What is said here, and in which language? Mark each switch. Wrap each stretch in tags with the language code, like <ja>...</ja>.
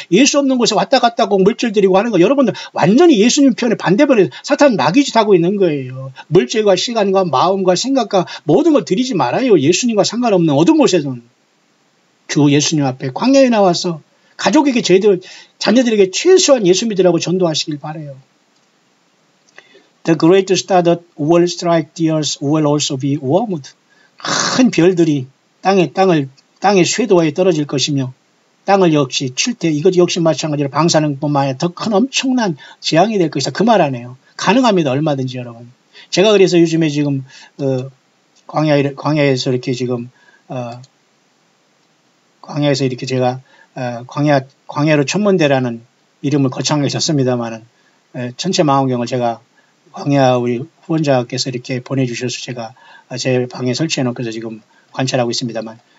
<ko>예수 없는 곳에 왔다 갔다 하고 물질 드리고 하는 거 여러분들 완전히 예수님 편에 반대편에 사탄 마귀짓 하고 있는 거예요. 물질과 시간과 마음과 생각과 모든 걸 드리지 말아요. 예수님과 상관없는 어떤 곳에서는. 주 예수님 앞에 광야에 나와서 가족에게 자녀들에게 최소한 예수 믿으라고 전도하시길 바라요.</ko> <en>The great star that will strike the earth will also be warmed.</en> <ko>큰 별들이 땅의 쇄도에 떨어질 것이며 땅을 역시 칠 때 이것 역시 마찬가지로 방사능뿐만 아니라 더 큰 엄청난 재앙이 될 것이다. 그 말 하네요. 가능합니다. 얼마든지 여러분. 제가 그래서 요즘에 지금 광야에서 이렇게 지금 광야에서 이렇게 제가 광야로 천문대라는 이름을 거창하게 졌습니다만은 전체 망원경을 제가 광야 우리 후원자께서 이렇게 보내주셔서 제가 제 방에 설치해 놓고서 지금 관찰하고 있습니다만</ko>